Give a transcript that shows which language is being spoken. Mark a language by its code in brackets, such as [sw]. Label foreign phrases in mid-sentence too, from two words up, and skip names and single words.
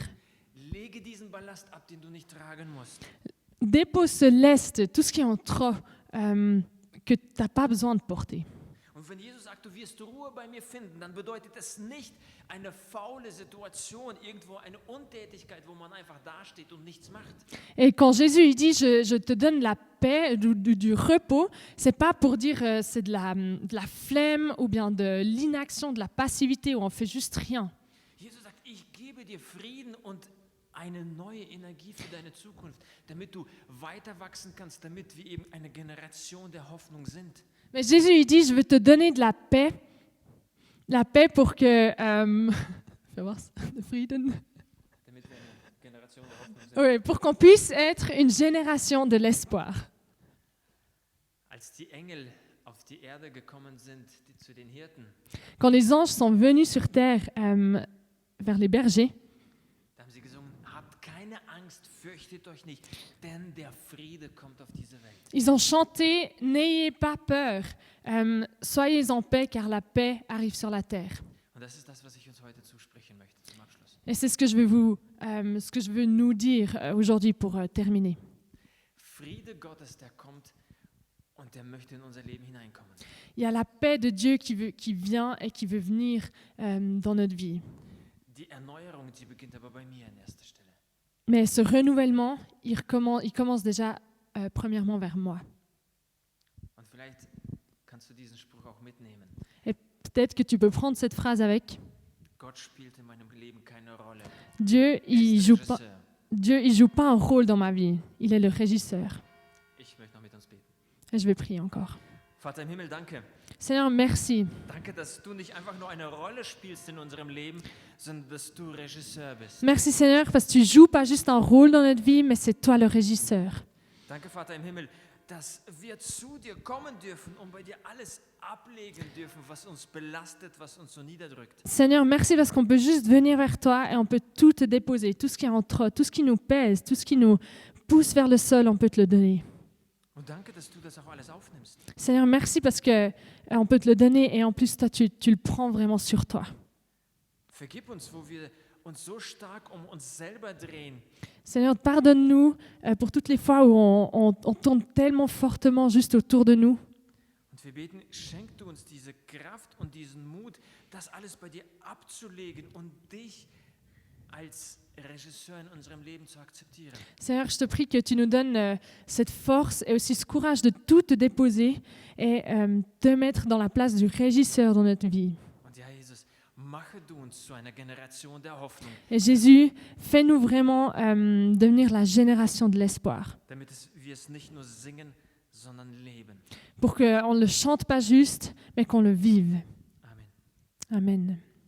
[de] Lege diesen Ballast ab, den du nicht tragen musst. [fr] Dépose ce lest, tout ce qui est en trop, que tu n'as pas besoin de porter. [de] Und wenn Jesus sagt, du wirst Ruhe bei mir finden, dann bedeutet das nicht eine faule Situation, irgendwo eine Untätigkeit, wo man einfach dasteht und nichts macht. [fr] Et quand Jésus il dit je te donne la paix, du repos, c'est pas pour dire c'est de la flemme ou bien de l'inaction, de la passivité où on fait juste rien. [de] Jesus sagt, ich gebe dir Frieden und eine neue Energie für deine Zukunft, damit du weiter wachsen kannst, damit wir eben eine Generation der Hoffnung sind. [fr] Mais Jésus il dit je veux te donner de la paix pour que fais voir ça, de Frieden. [de] Damit wir eine Generation der Hoffnung sind. [fr] Oui, pour qu'on puisse être une génération de l'espoir. [de] Als die Engel auf die Erde gekommen sind, zu den Hirten, [fr] Quand les anges sont venus sur terre vers les bergers, [de] da haben sie gesungen, habt keine Angst, fürchtet euch nicht, denn der Friede kommt auf diese Welt. [fr] ils ont chanté « N'ayez pas peur, soyez en paix car la paix arrive sur la terre [de] Und das ist das, was ich uns heute zusprechen möchte zum Abschluss. ». [fr] Et c'est ce que je veux nous dire aujourd'hui pour terminer. [de] Friede Gottes, der kommt und der möchte in unser Leben hineinkommen. [fr] Il y a la paix de Dieu qui vient et qui veut venir dans notre vie. [de] Die Erneuerung, die beginnt aber bei mir an erster Stelle. [fr] Mais ce renouvellement, il commence déjà premièrement vers moi. [de] Und vielleicht kannst du diesen Spruch auch mitnehmen. [fr] Et peut-être que tu peux prendre cette phrase avec. [de] Gott spielt in meinem Leben keine Rolle. [fr] Dieu, [de] Er ist der [fr] il joue pas un rôle dans ma vie. Il est le régisseur. [de] Ich möchte noch mit uns beten. [fr] Et je vais prier encore. [de] Vater im Himmel, danke. [fr] Seigneur, merci. [de] Danke, dass du nicht einfach nur eine Rolle spielst in unserem Leben, sondern dass du Regisseur bist. [fr] Merci Seigneur parce que tu joues pas juste un rôle dans notre vie, mais c'est toi le régisseur. [de] Danke, Vater im Himmel, dass wir zu dir kommen dürfen und bei dir alles ablegen dürfen, was uns belastet, was uns so niederdrückt. [fr] Seigneur, merci parce qu'on peut juste venir vers toi et on peut tout te déposer, tout ce qui est en trop, tout ce qui nous pèse, tout ce qui nous pousse vers le sol, on peut te le donner. [de] Und danke, dass du das auch alles aufnimmst. [fr] Seigneur, merci parce que on peut te le donner et en plus toi tu le prends vraiment sur toi. [de] Vergib uns, wo wir uns so stark um uns selber drehen, [fr] Seigneur, pardonne-nous pour toutes les fois où on tourne tellement fortement juste autour de nous. [de] und wir beten, schenk du uns diese Kraft und diesen Mut, das alles bei dir abzulegen und dich als Regisseur in unserem Leben zu akzeptieren. [fr] Seigneur, je te prie que tu nous donnes cette force et aussi ce courage de tout te déposer et te mettre dans la place du régisseur dans notre vie. [de] Und ja, Jesus, mache du uns zu einer Generation der Hoffnung, [fr] Et Jésus, fais-nous vraiment devenir la génération de l'espoir. [de] damit wir es nicht nur singen, sondern leben. [fr] Pour qu'on ne le chante pas juste, mais qu'on le vive. [de] Amen. [fr] Amen.